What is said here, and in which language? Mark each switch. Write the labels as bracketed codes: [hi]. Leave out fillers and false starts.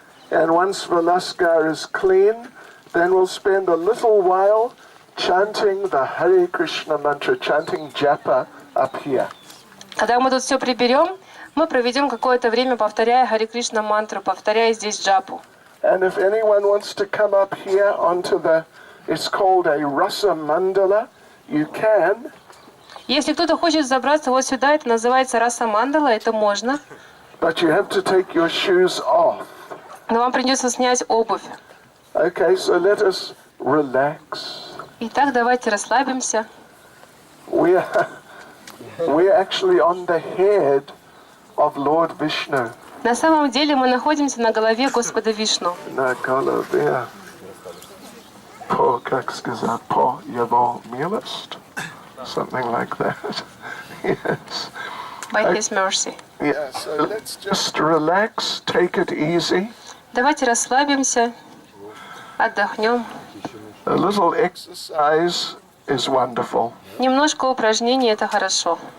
[en] And once Vilasgar is clean, then we'll spend a little while chanting the Hare Krishna mantra, chanting japa up here. [ru] Когда мы тут все приберем, мы проведем какое-то время, повторяя Харе Кришна мантру, повторяя здесь джапу. [en] And if anyone wants to come up here onto the, it's called a Rasa Mandala, you can. [ru] Если кто-то хочет забраться вот сюда, это называется Раса Мандала, это можно. [en] But you have to take your shoes off. [ru] Но вам придется снять обувь. [en] Okay, so let us relax. [ru] Итак, давайте расслабимся. [en] We're actually on the head of Lord Vishnu. [ru] На самом деле мы находимся на голове Господа Вишну. На голове. По, как сказать, по его милость? [en] Something like that. Yes. By His mercy. Yeah, so let's just relax, take it easy. [ru] Давайте расслабимся, отдохнем. [en] A little exercise is wonderful. [ru] Немножко упражнений – это хорошо.